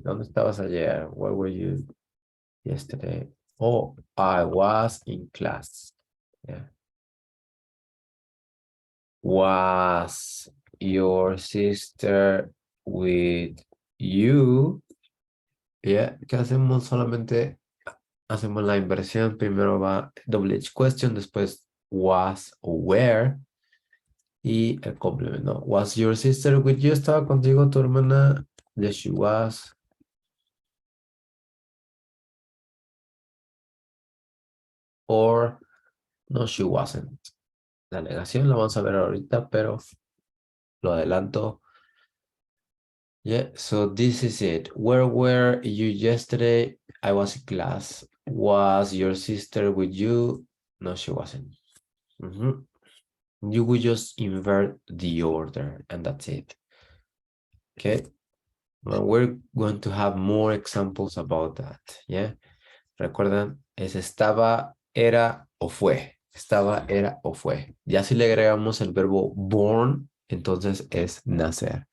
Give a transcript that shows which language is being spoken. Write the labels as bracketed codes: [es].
[en] ¿Dónde estabas ayer? Where were you yesterday? Oh, I was in class. Yeah. Was your sister with you? [es] Yeah, ¿qué hacemos? Solamente hacemos la inversión. Primero va double H question, después was o where y el complemento. ¿No? [en] Was your sister with you? [es] ¿Estaba contigo tu hermana? Yes, she was. Or no, she wasn't. La negación la vamos a ver ahorita, pero lo adelanto. [en] Yeah, so this is it. Where were you yesterday? I was in class. Was your sister with you? No, she wasn't. You will just invert the order and that's it. Okay. Well, we're going to have more examples about that. Yeah. [es] Recuerdan, es estaba, era o fue. Estaba, era o fue. Ya si le agregamos el verbo born, entonces es nacer.